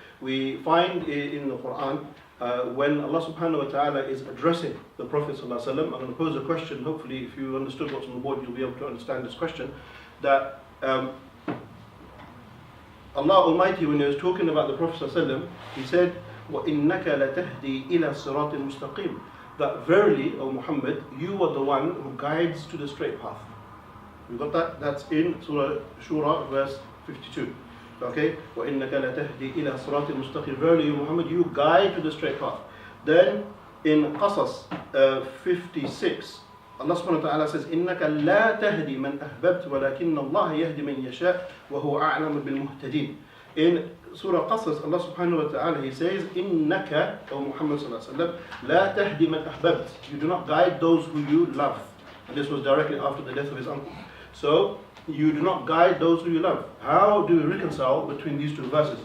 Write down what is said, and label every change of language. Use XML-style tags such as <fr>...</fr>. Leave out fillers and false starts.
<en>We find in the Quran, when Allah subhanahu wa ta'ala is addressing the Prophet sallallahu alaihi wasallam, I'm going to pose a question, hopefully if you understood what's on the board, you'll be able to understand this question, that Allah Almighty, when he was talking about the Prophet sallallahu alaihi wasallam, he said,</en> <ar>وَإِنَّكَ لَتَهْدِي إِلَى صِرَاطٍ مُسْتَقِيمٍ,</ar> <en>that verily, O Muhammad, you are the one who guides to the straight path. You got that? That's in Surah Shura, verse 52. Okay?</en> <ar>وَإِنَّكَ لَتَهْدِي إِلَى صِرَاطٍ مُسْتَقِيمٍ.</ar> <en>Verily, Muhammad, you guide to the straight path. Then in Qasas 56, Allah subhanahu wa ta'ala says,</en> <ar>إِنَّكَ لَا تَهْدِي مَنْ أَحْبَبْتَ وَلَكِنَّ اللَّهَ يَهْدِي مَنْ يَشَاءُ وَهُوَ أَعْلَمُ بِالْمُهْتَدِينَ.</ar> <en>In Surah Qasas, Allah subhanahu wa ta'ala, He says, إِنَّكَ, O Muhammad sallallahu alayhi wa sallam,</en> <ar>لَا تَهْدِي مَنْ أَحْبَبْتَ.</ar> <en>You do not guide those who you love. And this was directly after the death of his uncle. So, you do not guide those who you love. How do we reconcile between these two verses?</en>